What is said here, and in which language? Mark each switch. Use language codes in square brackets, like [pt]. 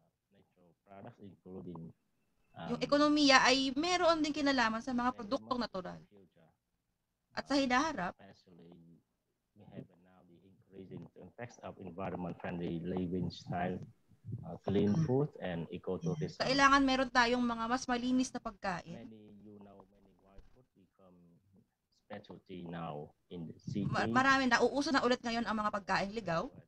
[en] natural products including [tl] yung ekonomiya ay meron din kinalaman sa mga produktong natural. At sa hinaharap, [en] we have now the increasing impacts of environment-friendly living style, clean food, and ecotourism. [tl] Kailangan meron tayong mga mas malinis na pagkain. [en] Many wild food become specialty now in the city. [tl] Marami nauuso na ulit ngayon ang mga pagkain ligaw.